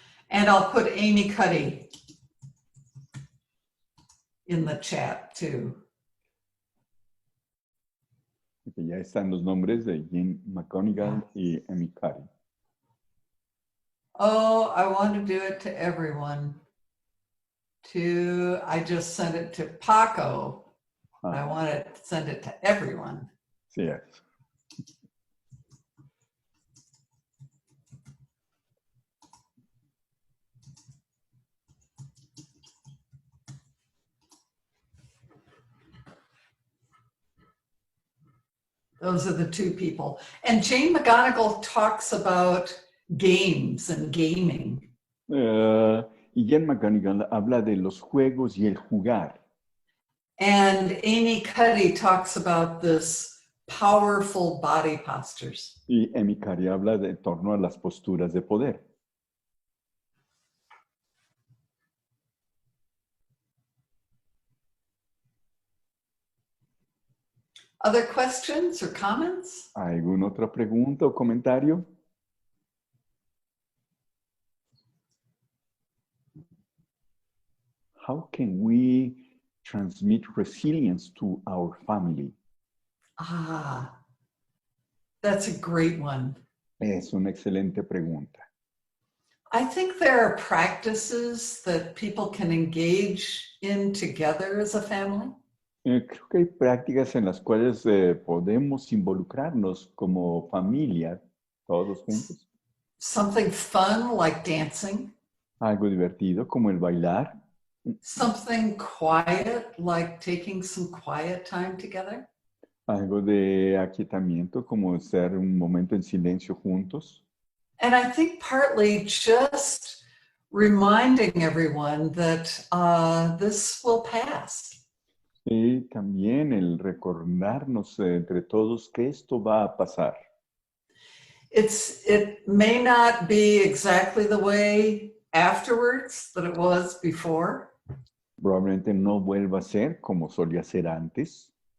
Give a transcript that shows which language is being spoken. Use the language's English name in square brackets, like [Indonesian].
[English] And I'll put Amy Cuddy in the chat too. [Spanish] Okay, ya están los nombres de Jane McGonigal y Amy Cuddy. [English] Oh, I want to do it to everyone. I just sent it to Paco. I want to send it to everyone. [Spanish] Sí es. [English] Those are the two people. And Jane McGonigal talks about games and gaming. [Spanish] Y Jane McGonigal habla de los juegos y el jugar. [English] And Amy Cuddy talks about this powerful body postures. [Spanish] Y Amy Cuddy habla en torno a las posturas de poder. [English] Other questions or comments? [Spanish] ¿Alguna otra pregunta o comentario? [English] How can we transmit resilience to our family? That's a great one. [Spanish] Es una excelente pregunta. [English] I think there are practices that people can engage in together as a family. [Spanish] Creo que hay prácticas en las cuales podemos involucrarnos como familia, todos juntos. [English] Something fun like dancing. [Spanish] Algo divertido como el bailar. [English] Something quiet like taking some quiet time together. [Spanish] Algo de aquietamiento como estar un momento en silencio juntos. [English] And I think partly just reminding everyone that this will pass. [Spanish] Y también el recordarnos entre todos que esto va a pasar. [English] It may not be exactly the way afterwards that it was before. [Spanish] Probablemente no vuelva a ser como solía ser antes.